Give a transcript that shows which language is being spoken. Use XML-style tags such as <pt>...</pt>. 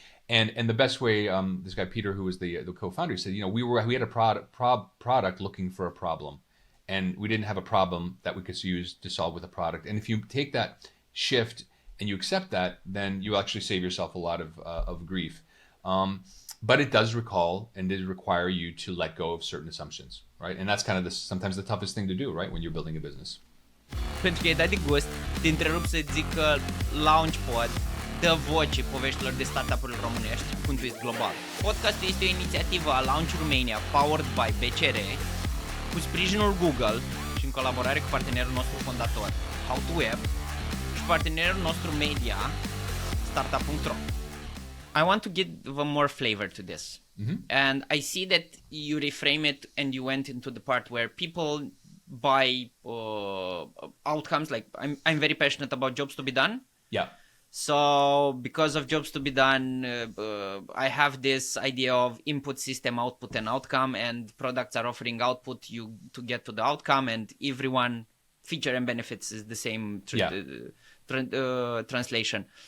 <en>And the best way, this guy Peter, who was the co-founder, said, we had a product looking for a problem, and we didn't have a problem that we could use to solve with a product. And if you take that shift and you accept that, then you actually save yourself a lot of grief. But it does require you to let go of certain assumptions, right? And that's kind of sometimes the toughest thing to do, right, when you're building a business.</en> <ro>Pentru că ai dat de gust, te întrerup să zic că LaunchPod dă voce poveștilor de startup-uri românești cu un twist global. Podcastul este o inițiativă a Launch Romania,</ro> <en>powered by</en> <ro>BCR, cu sprijinul Google și în colaborare cu partenerul nostru fondator, How2Web, și partenerul nostru media, start-up.ro.</ro> <en>I want to give a more flavor to this. Mm-hmm. And I see that you reframe it and you went into the part where people buy outcomes. Like I'm very passionate about jobs to be done. Yeah. So because of jobs to be done, I have this idea of input system, output and outcome, and products are offering output to get to the outcome, and everyone feature and benefits is the same translation.</en>